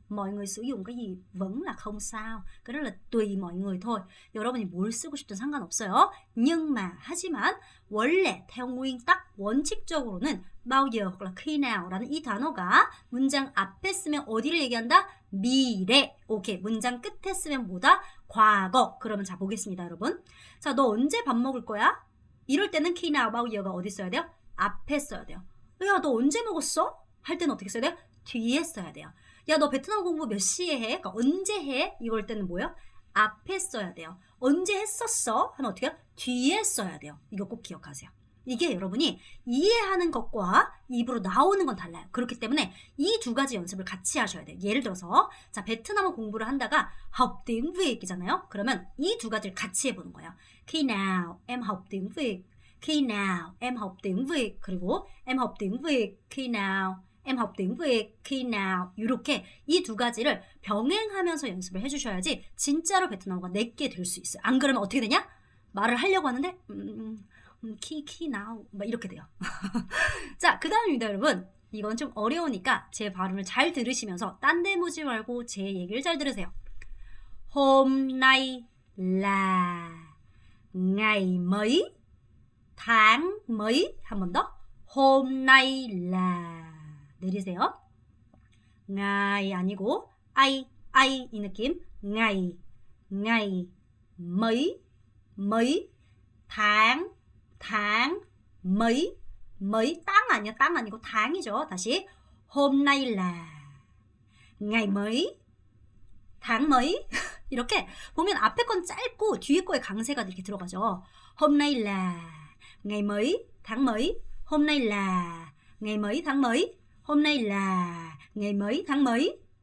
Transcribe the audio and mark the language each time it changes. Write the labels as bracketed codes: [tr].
[vi] Mọi người sử dụng cái gì vẫn là không sao. cái đó là tùy mọi người thôi. [ko] 여러분이 뭘 쓰고 싶든 상관없어요. [vi] nhưng mà, [ko] 하지만 원래 [vi] theo nguyên tắc [ko] 원칙적으로는 [vi] bao giờ hoặc là khi nào [ko] 라는 이 단어가 문장 앞에 쓰면 어디를 얘기한다? 미래. 오케이. 문장 끝에 쓰면 뭐다? 과거. 그러면 자 보겠습니다, 여러분. 자, 너 언제 밥 먹을 거야? 이럴 때는 [vi] khi nào bao giờ [ko] 가 어디 써야 돼요? 앞에 써야 돼요. 야, 너 언제 먹었어? 할 때는 어떻게 써야 돼요? 뒤에 써야 돼요. 야, 너 베트남 공부 몇 시에 해? 그러니까 언제 해? 이럴 때는 뭐예요? 앞에 써야 돼요. 언제 했었어? 하면 어떻게 해요? 뒤에 써야 돼요. 이거 꼭 기억하세요. 이게 여러분이 이해하는 것과 입으로 나오는 건 달라요. 그렇기 때문에 이 두 가지 연습을 같이 하셔야 돼요. 예를 들어서 자, 베트남어 공부를 한다가 [vi] học tiếng Việt [ko] 이잖아요. 그러면 이 두 가지를 같이 해보는 거예요. [vi] Khi nào em học tiếng Việt? Khi nào em học tiếng Việt? 그리고 em học tiếng Việt khi nào? em học tiếng Việt khi nào? [ko] 이렇게 이 두 가지를 병행하면서 연습을 해주셔야지 진짜로 베트남어가 내게 될 수 있어요. 안 그러면 어떻게 되냐? 말을 하려고 하는데 키 now 막 이렇게 돼요. 자, 그 다음입니다, 여러분. 이건 좀 어려우니까 제 발음을 잘 들으시면서 딴 데 보지 말고 제 얘기를 잘 들으세요. [vi] Hôm nay là ngày mấy tháng mấy. [ko] 한 번 더. [vi] Hôm nay là [ko] 내리세요. ngày 아니고 I 이 느낌. [vi] ngày mấy tháng mấy [ko] 땅 아니야. 땅 아니고 tháng 이죠. [vi] 다시 hôm nay là ngày mấy tháng mấy. [ko] 이렇게 보면 앞에 건 짧고 뒤에 거에 강세가 이렇게 들어가죠. [vi] hôm nay là ngày mấy tháng mấy. hôm nay là ngày mấy tháng mấy. hôm nay là ngày mấy tháng mấy.